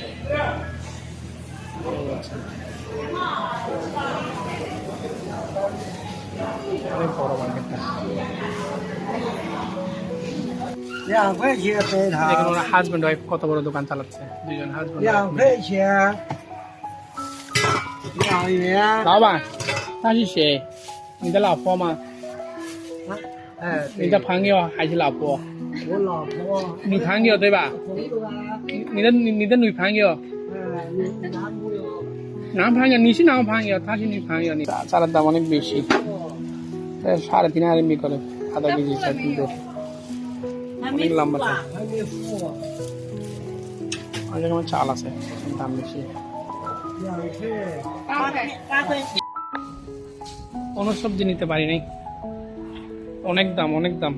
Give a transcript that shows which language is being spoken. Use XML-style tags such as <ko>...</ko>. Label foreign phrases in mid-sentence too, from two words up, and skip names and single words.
<bn>অনেক বড় মার্কেটটা। দেখুন ওরা হাজব্যান্ড ওয়াইফ কত বড় দোকান চালাচ্ছে, দুজন হাজব্যান্ড।</bn> <zh>2 块钱，2元。老板，他是谁？你的老婆吗？哎，你的朋友还是老婆？我老婆。女朋友对吧？朋友啊，你的女朋友？你男朋友。男朋友，你是男朋友，他是女朋友。</zh> <bn>你 চালের দাম অনেক বেশি, 3.5 RMB করে আধা কেজি চাল, কিন্তু অনেক লম্বা চাল।</bn> <zh>还没付。</zh> <bn>অনেক রকমের চাল আছে, দাম বেশি।</bn> <zh>2块。</zh> <bn>কোনো সবজি নিতে পারি নাই, অনেক দাম, অনেক দাম।</bn>